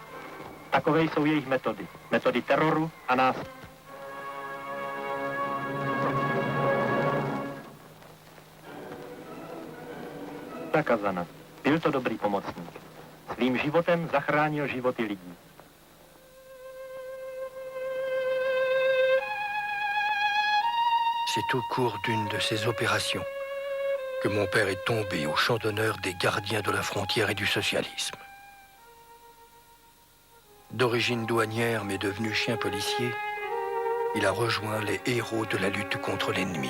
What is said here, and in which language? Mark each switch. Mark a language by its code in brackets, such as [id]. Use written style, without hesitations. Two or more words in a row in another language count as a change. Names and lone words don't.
[cs] Takové jsou jejich metody. Metody teroru a násilí. Kazana. Byl to dobrý pomocník. Svým životem zachránil životy lidí. [fr] C'est au cours d'une de ces opérations que mon père est tombé au champ d'honneur des gardiens de la frontière et du socialisme. D'origine douanière mais devenu chien policier, il a rejoint les héros de la lutte contre l'ennemi.